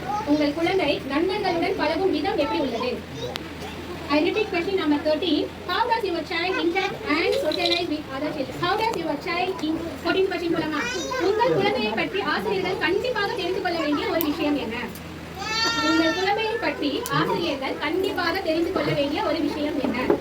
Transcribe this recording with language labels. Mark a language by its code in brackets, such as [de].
[ta] உங்கள் குழந்தை நண்பர்களுடன் பழகும் விதம் எப்படி உள்ளது? [en] I repeat question number 13. How does your child interact and socialize with other children? How does your child 14th question [ta] போலாமா? உங்கள் குழந்தையை பற்றி ஆசிரியர்கள் கண்டிப்பாக தெரிந்து கொள்ள வேண்டிய ஒரு விஷயம் என்ன? உங்கள் குழந்தையை பற்றி ஆசிரியர்கள் கண்டிப்பாக தெரிந்து கொள்ள வேண்டிய ஒரு விஷயம் என்ன?